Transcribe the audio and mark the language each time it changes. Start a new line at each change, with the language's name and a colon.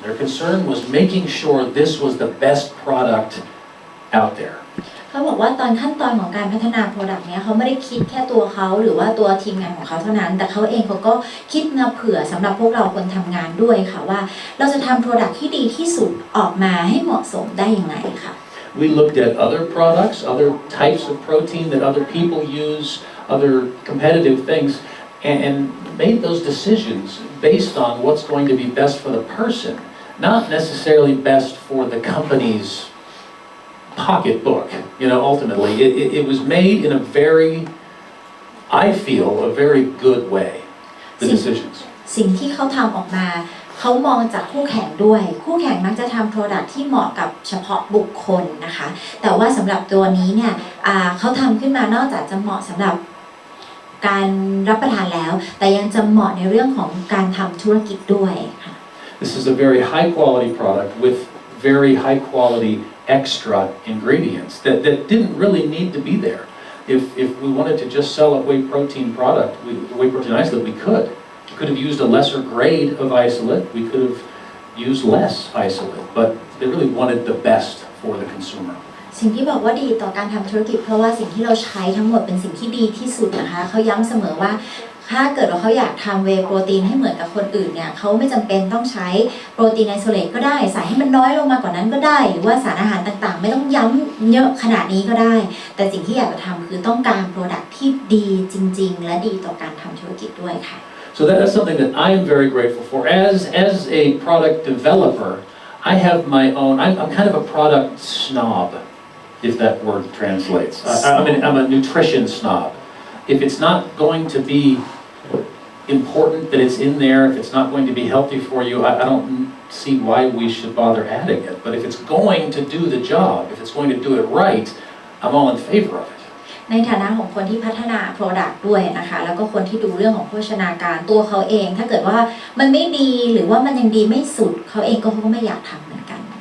English: Their concern was making sure this was the best product out there.
Thai: เขาบอกว่าตอนขั้นตอนของการพัฒนา Product เนี้ยเขาไม่ได้คิดแค่ตัวเขาหรือว่าตัวทีมงานของเขาเท่านั้นแต่เขาเองเขาก็คิดมาเผื่อสำหรับพวกเราคนทำงานด้วยค่ะว่าเราจะทำ Product ที่ดีที่สุดออกมาให้เหมาะสมได้อย่างไรค่ะ
English: We looked at other products, other types of protein that other people use, other competitive things, and made those decisions based on what's going to be best for the person, not necessarily best for the company's pocketbook. Ultimately, it was made in a very, I feel, a very good way, the decisions.
Thai: สิ่งที่เขาทำออกมาเขามองจากคู่แข่งด้วยคู่แข่งมักจะทำ Product ที่เหมาะกับเฉพาะบุคคลนะคะแต่ว่าสำหรับตัวนี้เนี่ยเขาทำขึ้นมานอกจากจะเหมาะสำหรับการรับประทานแล้วแต่ยังจะเหมาะในเรื่องของการทำธุรกิจด้วยค่ะ
English: This is a very high quality product with very high quality extra ingredients that didn't really need to be there. If we wanted to just sell a whey protein product, whey protein isolate, we could. could have used a lesser grade of isolate. We could have used less isolate, but they really wanted the best for the consumer.
Thai: สิ่งที่บอกว่าดีต่อการทำธุรกิจเพราะว่าสิ่งที่เราใช้ทั้งหมดเป็นสิ่งที่ดีที่สุดนะคะเขาย้ำเสมอว่าถ้าเกิดว่าเขาอยากทำเวย์โปรตีนให้เหมือนกับคนอื่นเนี่ยเขาไม่จำเป็นต้องใช้โปรตีนไอโซเลตก็ได้ใส่ให้มันน้อยลงมากว่านั้นก็ได้หรือว่าสารอาหารต่างๆไม่ต้องย้ำเยอะขนาดนี้ก็ได้แต่สิ่งที่อยากจะทำคือต้องการโปรดักต์ที่ดีจริงๆและดีต่อการทำธุรกิจด้วยค่ะ
English: So that's something that I am very grateful for. As a product developer, I have my own. I'm kind of a product snob, if that word translates. I'm a nutrition snob. If it's not going to be important that it's in there, if it's not going to be healthy for you, I don't see why we should bother adding it. But if it's going to do the job, if it's going to do it right, I'm all in favor of it.
Thai: ในฐานะของคนที่พัฒนา Product ด้วยนะคะแล้วก็คนที่ดูเรื่องของโภชนาการตัวเขาเองถ้าเกิดว่ามันไม่ดีหรือว่ามันยังดีไม่สุดเขาเองก็ไม่อยากทำเหมือนกัน